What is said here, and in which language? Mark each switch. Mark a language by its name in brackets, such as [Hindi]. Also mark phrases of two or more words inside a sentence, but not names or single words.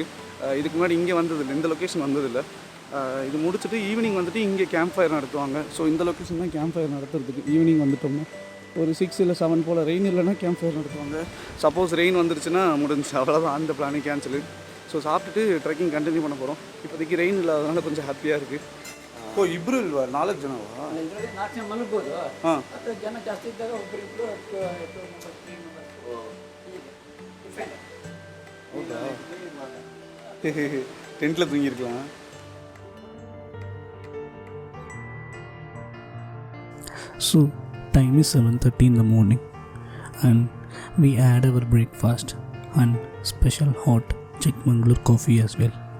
[Tamil] இதுக்கு முன்னாடி இங்கே வந்ததில்லை, இந்த லொக்கேஷன் வந்ததில்லை. இது முடிச்சுட்டு ஈவினிங் வந்துட்டு இங்கே [English] camp fire [Tamil] நடத்துவாங்க. ஸோ இந்த லொக்கேஷன் தான் [English] camp fire [Tamil] நடத்துறதுக்கு. ஈவினிங் வந்துட்டோம்னா ஒரு 6 இல்லை 7 போல். ரெயின் இல்லைன்னா [English] camp fire [Tamil] நடத்துவாங்க. சப்போஸ் ரெயின் வந்துருச்சுன்னா முடிஞ்சு, அவ்வளோதான், அந்த பிளானே கேன்சலு. ஸோ சாப்பிட்டுட்டு [English] trekking continue [Tamil] பண்ண போகிறோம். இப்போதைக்கு ரெயின் இல்லாததுனால கொஞ்சம் ಹ್ಯಾಪಿயாக இருக்குது. [Kannada] ಓ, ಇಬ್ಬರು ಇಲ್ವಾ? 4 ಜನವಾ? 4 ಜನ ಮಲಗ್ಬೋದು. ಹಾಂ, ಮತ್ತು ಜನ ಜಾಸ್ತಿ ಇದ್ದಾಗ ಒಬ್ಬರಿಬ್ಬರು ಹೌದಾ? [Tamil] ಟೆಂಟ್ಲ தூங்கியிருக்கலாம். [English] So time is 7:30 in the morning and we had our breakfast and special hot Chikmagalur coffee as well.